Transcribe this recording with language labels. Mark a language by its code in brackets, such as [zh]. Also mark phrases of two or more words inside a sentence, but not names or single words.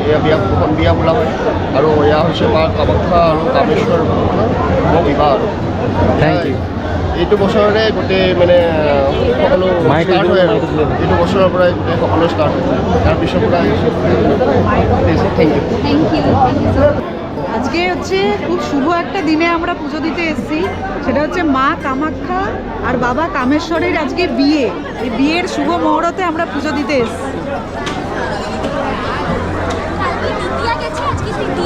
[as] এয়া বিয়া দুখন বিয়া বোলা হয় আৰু এয়া হৈছে মা কামাখ্যা আৰু কামেশ্বৰ ভগৱানৰ বিবাহ আৰু [en] thank you. [as] এইটো বছৰৰে গোটেই মানে সকলো মাইকে ষ্টাৰ্ট হয় আৰু মাইকে দিলে। এইটো বছৰৰ পৰাই গোটেই সকলো ষ্টাৰ্ট হয়। তাৰপিছৰ পৰা [en] thank you. [bn] আজকে হচ্ছে খুব শুভ একটা দিনে আমরা পুজো দিতে এসেছি, সেটা হচ্ছে মা কামাখ্যা আর বাবা কামেশ্বরের আজকে বিয়ে। এই বিয়ের শুভ মুহূর্তে আমরা পুজো দিতে এসেছি। দ্বিতীয়া গেছে, আজকে তৃতীয়া।